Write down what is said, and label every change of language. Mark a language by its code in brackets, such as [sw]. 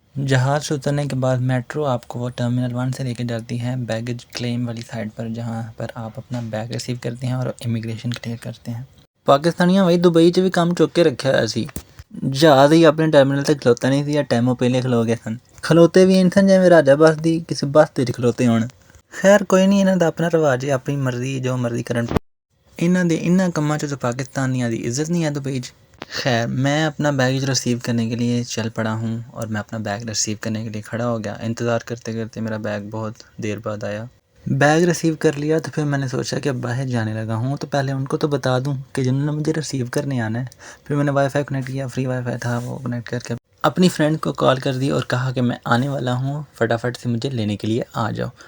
[hi] जहाज़ से उतरने के बाद मेट्रो आपको वो टर्मिनल 1 से लेके जाती है बैगेज क्लेम वाली साइड पर, जहाँ पर आप अपना बैग रिसीव करते हैं और इमिग्रेशन क्लियर करते हैं। [pa] पाकिस्तानियां वही दुबई 'ਚ ਵੀ ਕੰਮ ਚੁੱਕ ਕੇ ਰੱਖਿਆ ਹੋਇਆ ਸੀ। ਜਹਾਜ਼ ਹੀ ਆਪਣੇ ਟਰਮੀਨਲ ਤੇ ਖਲੋਤਾ ਨਹੀਂ ਸੀ ਜਾਂ ਟੈਮੋ ਪਹਿਲੇ ਖਲੋ ਗਏ ਸਨ। ਖਲੋਤੇ ਵੀ ਇੰਜ ਸਨ ਜਿਵੇਂ ਰਾਜਾ ਬੱਸ ਦੀ ਕਿਸੇ ਬੱਸ ਤੇ ਖਲੋਤੇ ਹੋਣ। ਖੈਰ ਕੋਈ ਨਹੀਂ, ਇਹਨਾਂ ਦਾ ਆਪਣਾ ਰਿਵਾਜ ਹੈ, ਆਪਣੀ ਮਰਜ਼ੀ, ਜੋ ਮਰਜ਼ੀ ਕਰਨ। ਇਹਨਾਂ ਦੇ ਇਹਨਾਂ ਕੰਮਾਂ 'ਚ ਤਾਂ [hi] पाकिस्तानियों की इज़्ज़त नहीं है दुबई [pa] 'ਚ। [hi] खैर मैं अपना बैगेज रिसीव करने के लिए चल पड़ा हूँ और मैं अपना बैग रिसीव करने के लिए खड़ा हो गया। इंतज़ार करते करते मेरा बैग बहुत देर बाद आया। बैग रिसीव कर लिया तो फिर मैंने सोचा कि अब बाहर जाने लगा हूँ तो पहले उनको तो बता दूँ कि जिन्होंने मुझे रिसीव करने आना है। फिर मैंने वाईफाई कनेक्ट किया, फ्री वाईफाई था, वो कनेक्ट करके अपनी फ्रेंड को कॉल कर दी और कहा कि मैं आने वाला हूँ, फटाफट से मुझे लेने के लिए आ जाओ।